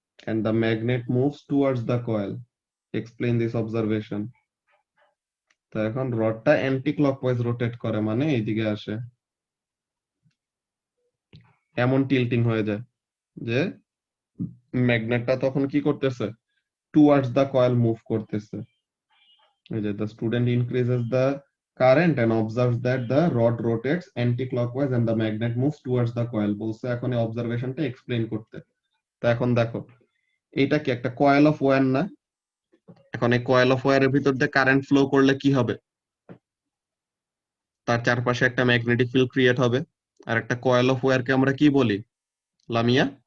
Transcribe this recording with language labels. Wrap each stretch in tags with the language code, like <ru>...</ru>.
<en>and the magnet moves towards the coil. Explain this observation.</en> <bn>তো এখন রডটা anti clockwise rotate করে মানে এইদিকে আসে, এমন টিল্টিং হয়ে যায় যে ম্যাগনেটটা তখন কি করতেছে, টুয়ার্ডস দ্য কয়েল মুভ করতেছে। এই যে</bn> <en>the student increases the current and observes that the rod rotates anti-clockwise and the magnet moves towards the coil।</en> <bn>বলছে এখন এই অবজারভেশনটা এক্সপ্লেইন করতে। তো এখন দেখো এটা কি একটা কয়েল অফ ওয়্যার না? এখন এই কয়েল অফ ওয়্যারের ভিতর দিয়ে কারেন্ট ফ্লো করলে কি হবে? তার চারপাশে একটা ম্যাগনেটিক ফিল্ড ক্রিয়েট হবে। আর একটা কয়েল অফ ওয়্যারকে আমরা কি বলি লামিয়া?</bn>